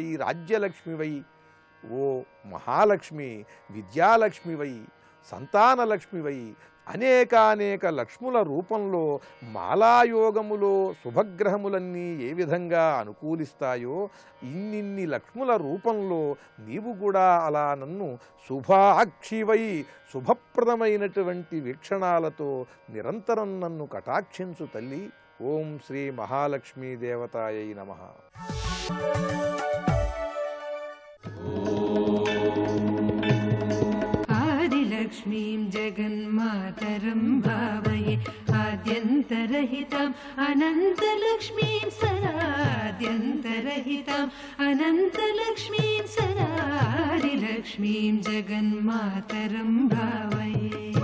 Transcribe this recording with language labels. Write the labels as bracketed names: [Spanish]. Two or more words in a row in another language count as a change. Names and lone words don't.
[Telugu] రాజ్యలక్ష్మివై, ఓ మహాలక్ష్మి, విద్యాలక్ష్మివై, సంతానలక్ష్మివై, అనేకానేక లక్ష్ముల రూపంలో మాలాయోగములో శుభగ్రహములన్నీ ఏ విధంగా అనుకూలిస్తాయో ఇన్నిన్ని లక్ష్ముల రూపంలో నీవు కూడా అలా నన్ను శుభాక్షివై శుభప్రదమైనటువంటి వీక్షణాలతో నిరంతరం నన్ను కటాక్షించు తల్లి. [Sanskrit] ఓం శ్రీ మహాలక్ష్మీ దేవతాయై నమః. आदिलक्ष्मीं जगन्मातरं भावये आद्यन्तरहिताम् अनन्तलक्ष्मीं सदाद्यन्तरहिताम् अनन्तलक्ष्मीं सदा आदिलक्ष्मीं जगन्मातरं भावये.